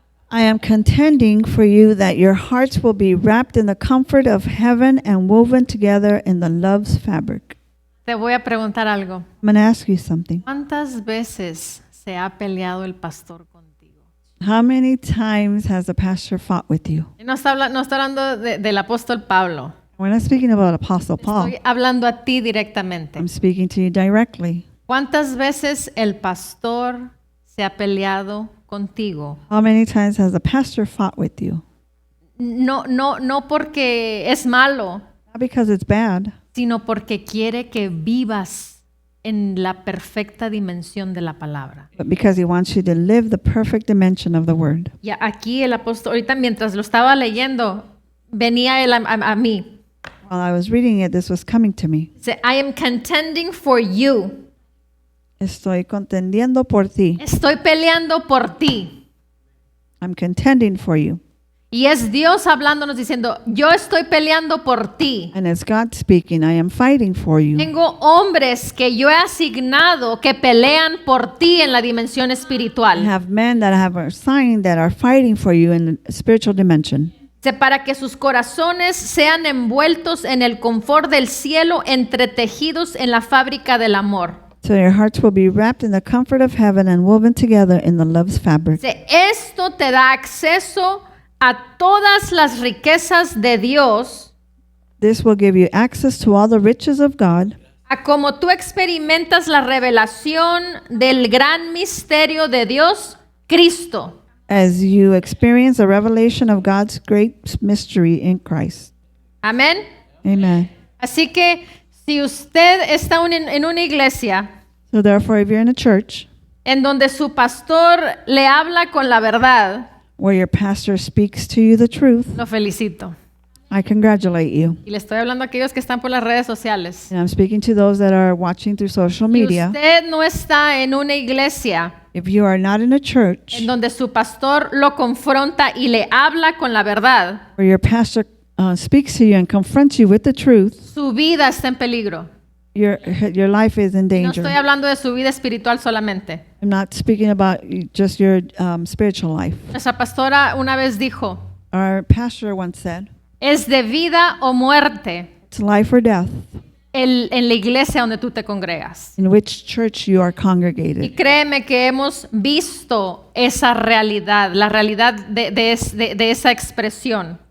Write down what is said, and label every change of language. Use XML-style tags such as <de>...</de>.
<en>I am contending for you that your hearts will be wrapped in the comfort of heaven and woven together in the love's fabric.</en> <es>Te voy a preguntar algo.</es> <en>I'm going to ask you something.</en> <es>¿Cuántas veces se ha peleado el pastor contigo?</es> <en>How many times has the pastor fought with you?</en> <es>No está hablando del apóstol Pablo.</es> <en>We're not speaking about Apostle Paul.</en> <es>Estoy hablando a ti directamente.</es> <en>I'm speaking to you directly.</en> <es>¿Cuántas veces el pastor se ha peleado contigo?</es> <en>How many times has the pastor fought with you?</en> <es>No porque es malo,</es> <en>Not because it's bad,</en> <es>sino porque quiere que vivas en la perfecta dimensión de la palabra.</es> <en>but because he wants you to live the perfect dimension of the word.</en> <es>Y aquí el apóstol, ahorita mientras lo estaba leyendo, venía él a mí.</es> <en>While I was reading it, this was coming to me. Dice, I am contending for you.</en> <es>Estoy contendiendo por ti. Estoy peleando por ti.</es> <en>I'm contending for you.</en> <es>Y es Dios hablándonos diciendo, yo estoy peleando por ti.</es> <en>And it's God speaking, I am fighting for you.</en> <es>Tengo hombres que yo he asignado que pelean por ti en la dimensión</es> <en>I</en> <es>espiritual.</es> <en>have men that I have assigned that are fighting for you in the spiritual dimension.</en> <es>Para que sus corazones sean envueltos en el confort del cielo, entretejidos en la fábrica del amor.</es> <en>So your hearts will be wrapped in the comfort of heaven and woven together in the love's fabric.</en> <es>Esto te da acceso a todas las riquezas de Dios,</es> <en>This will give you access to all the riches of God,</en> <es>a como tú experimentas la revelación del gran misterio de Dios, Cristo.</es> <en>as you experience the revelation of God's great mystery in Christ.</en> <es>Amén.</es> <en>Amen.</en> <es>Así que si usted está en una iglesia</es> <en>So therefore, if you're in a church</en> <es>en donde su pastor le habla con la verdad,</es> <en>where your pastor speaks to you the truth,</en> <es>lo felicito.</es> <en>I congratulate you.</en> <es>Y le estoy hablando a aquellos que están por las redes sociales.</es> <en>And I'm speaking to those that are watching through social</en> <es>Si</es> <en>media.</en> <es>usted no está en una iglesia</es> <en>If you are not in a church</en> <es>en donde su pastor lo confronta y le habla con la verdad,</es> <en>where your pastor speaks to you and confronts you with the truth,</en> <es>su vida está en peligro.</es> <en>your life is in</en> <es>No</es> <en>danger.</en> <es>estoy hablando de su vida espiritual solamente.</es> <en>I'm not speaking about just your spiritual life.</en> <es>Nuestra pastora una vez dijo,</es> <en>Our pastor once said,</en> <es>es de vida o muerte</es> <en>it's life or death</en> <es>en la iglesia donde tú te congregas.</es> <en>in which church you are</en> <es>Y</es> <en>congregated.</en> <es>créeme que hemos visto esa realidad, la realidad de esa expresión,</es>